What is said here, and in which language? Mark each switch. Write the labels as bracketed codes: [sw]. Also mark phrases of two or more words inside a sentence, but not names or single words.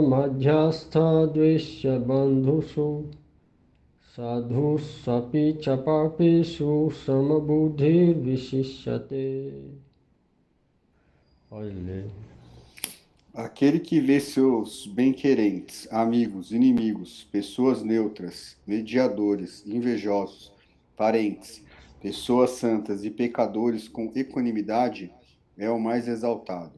[sa] मध्यस्थ द्वेष्य बन्धुषु साधुष्व् अपि च पापेषु समबुद्धिर् विशिष्यते. [pt] Olha. Aquele que vê seus bem-querentes, amigos, inimigos, pessoas neutras, mediadores, invejosos, parentes, pessoas santas e pecadores com equanimidade é o mais exaltado.